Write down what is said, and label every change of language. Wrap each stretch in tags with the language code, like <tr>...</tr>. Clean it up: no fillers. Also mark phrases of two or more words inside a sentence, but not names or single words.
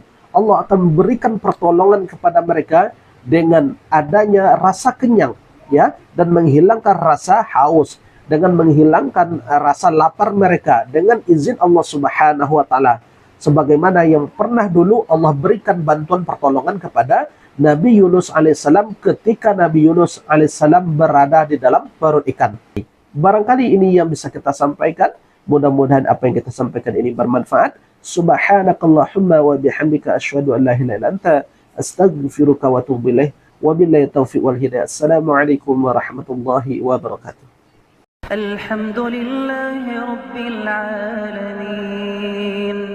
<id>Allah akan memberikan pertolongan kepada mereka dengan adanya rasa kenyang, ya, dan menghilangkan rasa haus, dengan menghilangkan rasa lapar mereka dengan izin Allah</id> <ar>سبحانه وتعالى.</ar> <id>Sebagaimana yang pernah dulu Allah berikan bantuan pertolongan kepada Nabi Yunus alaihissalam ketika Nabi Yunus alaihissalam berada di dalam perut ikan. Barangkali ini yang bisa kita sampaikan. Mudah-mudahan apa yang kita sampaikan ini bermanfaat.</id> <ar>سبحانك اللهم وبحمدك أشهد أن لا إله إلا أنت أستغفرك وأتوب إليك. وبالله التوفيق والهداية. السلام عليكم ورحمة الله وبركاته. الحمد لله رب العالمين.</ar>